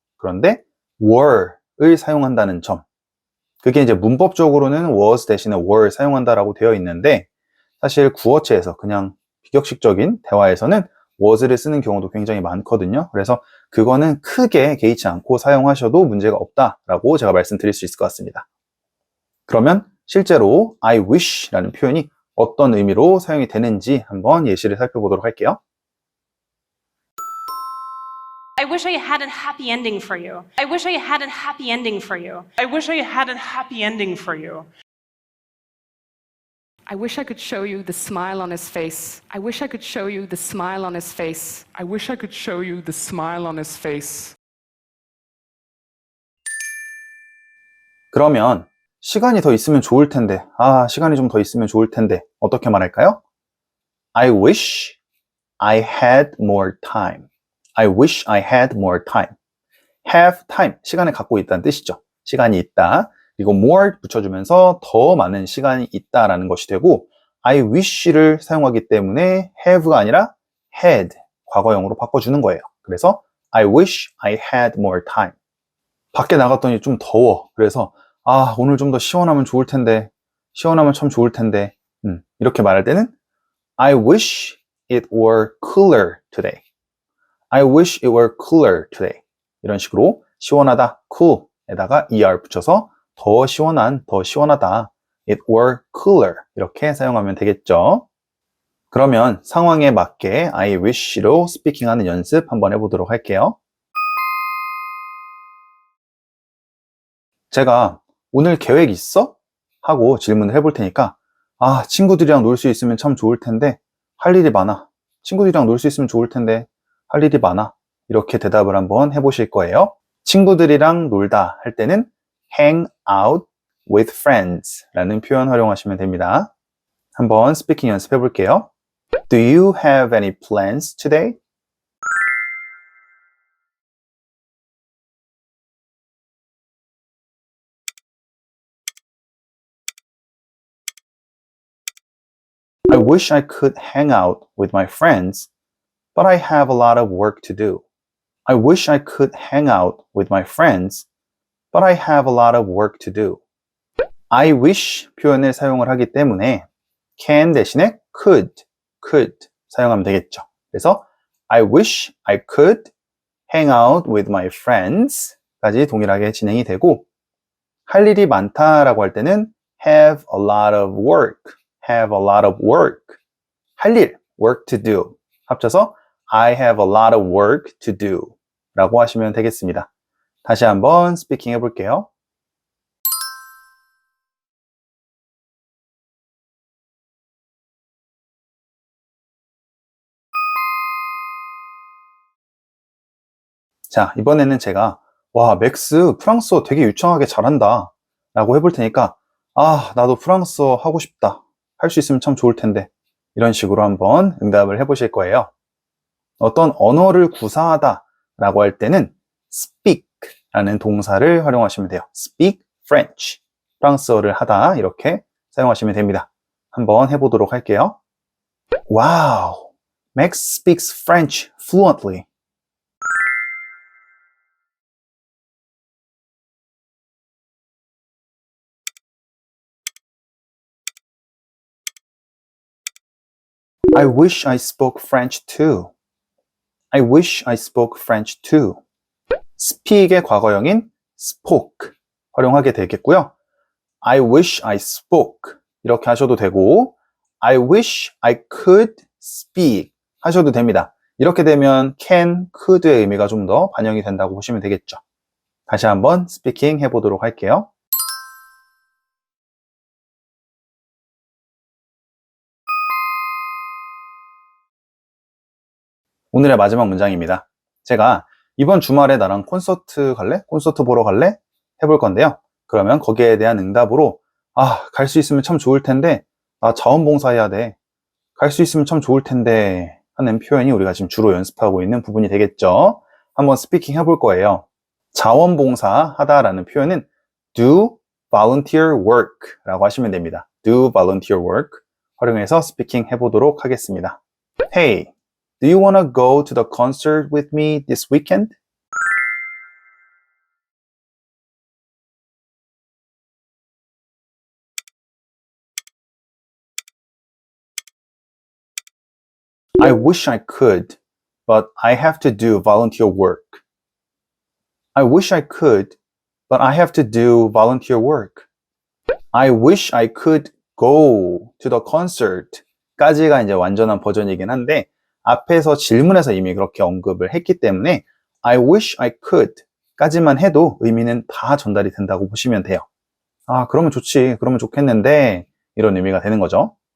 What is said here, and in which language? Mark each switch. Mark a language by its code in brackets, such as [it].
[ko] 그런데 were를 사용한다는 점. 그게 이제 문법적으로는 was 대신에 were 사용한다라고 되어 있는데 사실 구어체에서 그냥 비격식적인 대화에서는 was를 쓰는 경우도 굉장히 많거든요. 그래서 그거는 크게 개의치 않고 사용하셔도 문제가 없다라고 제가 말씀드릴 수 있을 것 같습니다. 그러면 실제로 I wish라는 표현이 어떤 의미로 사용이 되는지 한번 예시를 살펴보도록 할게요. [en] I wish I had a happy ending for you. I wish I had a happy ending for you. I wish I had a happy ending for you. I wish I could show you the smile on his face. I wish I could show you the smile on his face. I wish I could show you the smile on his face. [ko] 그러면 시간이 더 있으면 좋을 텐데, 시간이 좀 더 있으면 좋을 텐데 어떻게 말할까요? [en] I wish I had more time. I wish I had more time. [ko] have time, 시간을 갖고 있다는 뜻이죠. 시간이 있다. 그리고 more 붙여주면서 더 많은 시간이 있다라는 것이 되고 I wish를 사용하기 때문에 have가 아니라 had, 과거형으로 바꿔주는 거예요. [en] 그래서 I wish I had more time. [ko] 밖에 나갔더니 좀 더워. 그래서 오늘 좀 더 시원하면 좋을 텐데, 시원하면 참 좋을 텐데 이렇게 말할 때는 [en] I wish it were cooler today. I wish it were cooler today. [ko] 이런 식으로 시원하다, cool에다가 er 붙여서 더 시원한, 더 시원하다. [en] It were cooler. [ko] 이렇게 사용하면 되겠죠. 그러면 상황에 맞게 I wish로 스피킹하는 연습 한번 해보도록 할게요. 제가 오늘 계획 있어? 하고 질문을 해볼 테니까 친구들이랑 놀 수 있으면 참 좋을 텐데 할 일이 많아. 친구들이랑 놀 수 있으면 좋을 텐데 할 일이 많아. 이렇게 대답을 한번 해보실 거예요. 친구들이랑 놀다 할 때는 hang out with friends 라는 표현 활용하시면 됩니다. 한번 스피킹 연습해 볼게요. [en] Do you have any plans today? I wish I could hang out with my friends, but I have a lot of work to do. I wish I could hang out with my friends, but I have a lot of work to do. [ko] I wish 표현을 사용을 하기 때문에 can 대신에 could 사용하면 되겠죠. 그래서 [en] I wish I could hang out with my friends [ko] 까지 동일하게 진행이 되고 할 일이 많다라고 할 때는 have a lot of work 할 일, work to do 합쳐서 [en] I have a lot of work to do [ko] 라고 하시면 되겠습니다. 다시 한번 스피킹 해볼게요. 자, 이번에는 제가 와, 맥스 프랑스어 되게 유창하게 잘한다 라고 해볼 테니까 나도 프랑스어 하고 싶다. 할 수 있으면 참 좋을 텐데 이런 식으로 한번 응답을 해보실 거예요. 어떤 언어를 구사하다 라고 할 때는 speak 라는 동사를 활용하시면 돼요. speak French 프랑스어를 하다 이렇게 사용하시면 됩니다. 한번 해보도록 할게요. [en] Wow, Max speaks French fluently. I wish I spoke French too. I wish I spoke French too. [ko] speak의 과거형인 spoke 활용하게 되겠고요. [en] I wish I spoke [ko] 이렇게 하셔도 되고 [en] I wish I could speak [ko] 하셔도 됩니다. 이렇게 되면 can, could의 의미가 좀 더 반영이 된다고 보시면 되겠죠. 다시 한번 스피킹 해보도록 할게요. 오늘의 마지막 문장입니다. 제가 이번 주말에 나랑 콘서트 갈래? 콘서트 보러 갈래? 해볼 건데요. 그러면 거기에 대한 응답으로 갈 수 있으면 참 좋을 텐데 나 자원봉사해야 돼. 갈 수 있으면 참 좋을 텐데 하는 표현이 우리가 지금 주로 연습하고 있는 부분이 되겠죠. 한번 스피킹 해볼 거예요. 자원봉사 하다라는 표현은 do volunteer work 라고 하시면 됩니다. do volunteer work 활용해서 스피킹 해보도록 하겠습니다. [en] Hey, do you want to go to the concert with me this weekend? I wish I could, but I have to do volunteer work. I wish I could, but I have to do volunteer work. I wish I could go to the concert [ko] 까지가 이제 완전한 버전이긴 한데 앞에서 질문에서 이미 그렇게 언급을 했기 때문에 [en] I wish I could [ko] 까지만 해도 의미는 다 전달이 된다고 보시면 돼요. 그러면 좋지, 그러면 좋겠는데 이런 의미가 되는 거죠.